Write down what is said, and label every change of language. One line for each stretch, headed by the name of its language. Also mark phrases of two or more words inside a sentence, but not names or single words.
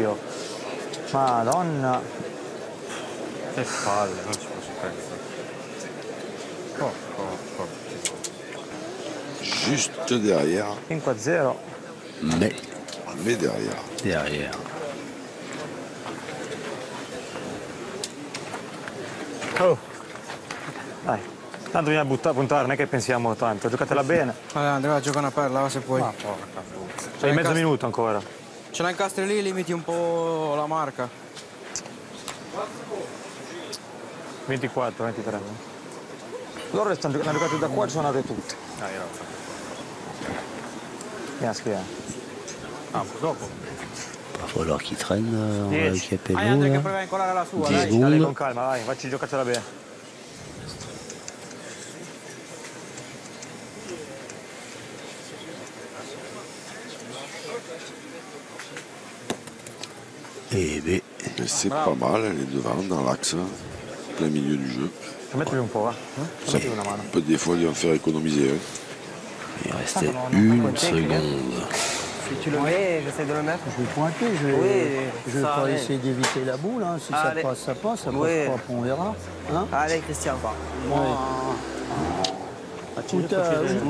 Italian: Oh. Madonna. Che palle, non ci posso credere.
French: Juste derrière, 5-0. Mais derrière. derrière. Oh.
Italian: Dai, tanto bisogna puntare, non è che pensiamo tanto. Giocatela bene. Allora Andrea, va, gioca una perla, va, se puoi. Ma porca puttana. C'hai mezzo minuto ancora. Ce la incastri lì, limiti un po' la marca. 24, 23. Loro hanno giocato da qua e sono andate tutte. Vieni a schiena. Ah, dopo.
French: Va falloir qu'il traîne Yes. avec Chiapello.
Italian: Dai Andrea che là. prova a incolare la sua, 10 dai. Dai, secondi. con calma, vai, facci giocatela bene. Eh beh,
French: Et c'est pas mal, elle est devant dans l'axe, plein milieu du jeu.
Italian: Mettili un po', va.
French: Ça
Italian: Mettili una mano.
French: peut des fois lui en faire économiser. il restait une seconde. Si tu le mets, j'essaie de le mettre. Je vais pointer, je vais, Oui, je vais ça pas allait. essayer d'éviter la boule. Hein. Si Allez. ça passe, ça passe. Ça Oui. passe pas, on verra. Hein. Allez, Christian. Où t'as- où-